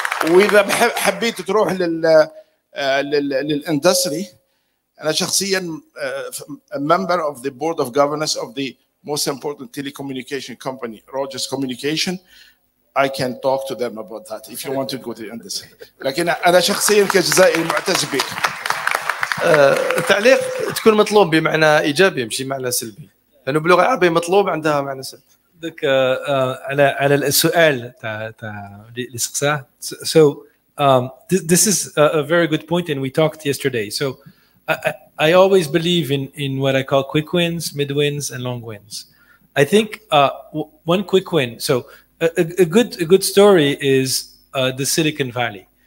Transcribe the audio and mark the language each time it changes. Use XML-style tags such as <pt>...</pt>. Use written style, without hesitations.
<ar>واذا حبيت تروح للاندستري، انا شخصيا</ar> <en>member of the board of governors of the most important telecommunication company, Rogers Communication. I can talk to them about that if you want to go to the industry.</en> <ar>لكن انا شخصيا كجزائري معتز بك. التعليق تكون مطلوب بمعنى ايجابي مش معنى سلبي، لانه باللغه العربيه مطلوب عندها معنى سلبي. دك على السؤال تاع اللي سقساه.</ar> <en>So this is a very good point, and we talked yesterday. So I always believe in what I call quick wins, mid wins, and long wins. I think one quick win. So a good story is the Silicon Valley.</en>